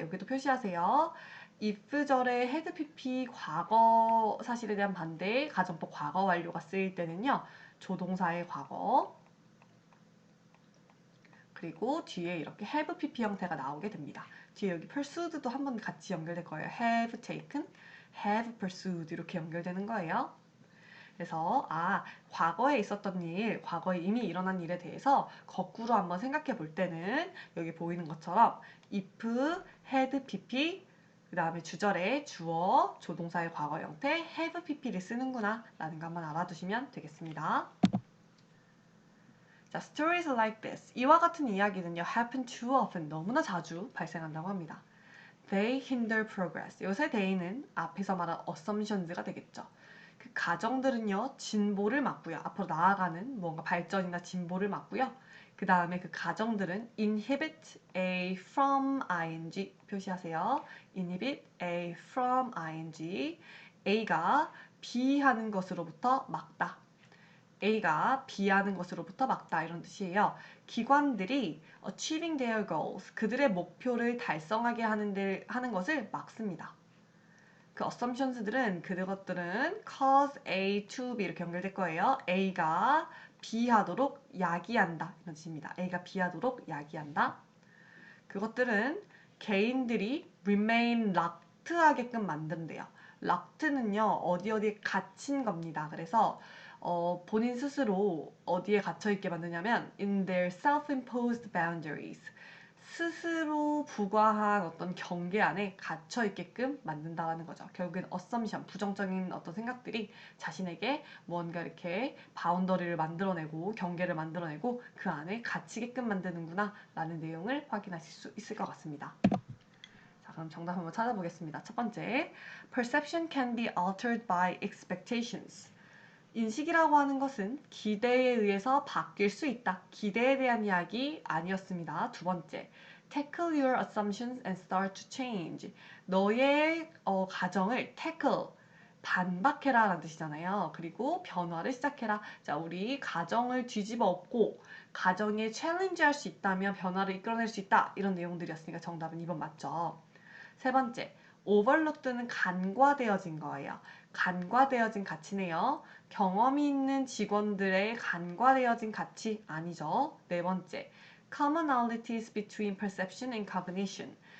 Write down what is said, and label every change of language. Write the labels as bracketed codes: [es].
[ko] 여기도 표시하세요. if절의 had pp 과거 사실에 대한 반대 가정법 과거 완료가 쓰일 때는요. 조동사의 과거 그리고 뒤에 이렇게 have pp 형태가 나오게 됩니다. 뒤에 여기 pursued도 한번 같이 연결될 거예요. [en] have taken, have pursued [ko] 이렇게 연결되는 거예요. 그래서 과거에 있었던 일, 과거에 이미 일어난 일에 대해서 거꾸로 한번 생각해 볼 때는 여기 보이는 것처럼 if, had, pp 그 다음에 주절에 주어, 조동사의 과거 형태 have pp를 쓰는구나 라는 거 한번 알아두시면 되겠습니다. [en] 자, stories like this. [ko] 이와 같은 이야기는요, [en] happen too often. [ko] 너무나 자주 발생한다고 합니다. [en] They hinder progress. [ko] 요새 they는 앞에서 말한 assumptions가 되겠죠. 그 가정들은요, 진보를 막고요. 앞으로 나아가는 뭔가 발전이나 진보를 막고요. 그 다음에 그 가정들은 inhibit A from ing 표시하세요. inhibit A from ing A가 B 하는 것으로부터 막다. A가 B하는 것으로부터 막다 이런 뜻이에요. 기관들이 [en] achieving their goals [ko] 그들의 목표를 달성하게 하는 것을 막습니다. 그 assumptions들은 그것들은 cause A to B 이렇게 연결될 거예요. A가 B 하도록 야기한다 이런 뜻입니다. A가 B 하도록 야기한다. 그것들은 개인들이 [en] remain locked [ko] 하게끔 만든대요. locked는요 어디에 갇힌 겁니다. 그래서 본인 스스로 어디에 갇혀있게 만드냐면 [en] in their self-imposed boundaries [ko] 스스로 부과한 어떤 경계 안에 갇혀있게끔 만든다는 거죠. 결국엔 assumption, 부정적인 어떤 생각들이 자신에게 뭔가 이렇게 바운더리를 만들어내고 경계를 만들어내고 그 안에 갇히게끔 만드는구나 라는 내용을 확인하실 수 있을 것 같습니다. 자, 그럼 정답 한번 찾아보겠습니다. [en] 첫 번째, perception can be altered by expectations. [ko] 인식이라고 하는 것은 기대에 의해서 바뀔 수 있다. 기대에 대한 이야기 아니었습니다. [en] 두 번째, tackle your assumptions and start to change. [ko] 너의 가정을 tackle, 반박해라 라는 뜻이잖아요. 그리고 변화를 시작해라. 자, 우리 가정을 뒤집어 엎고 가정에 챌린지 할 수 있다면 변화를 이끌어낼 수 있다. 이런 내용들이었으니까 정답은 2번 맞죠. 세 번째, overlooked는 간과되어진 거예요. 간과되어진 가치네요. 경험이 있는 직원들의 간과되어진 가치 아니죠. [en] 네 번째, commonalities between perception and cognition.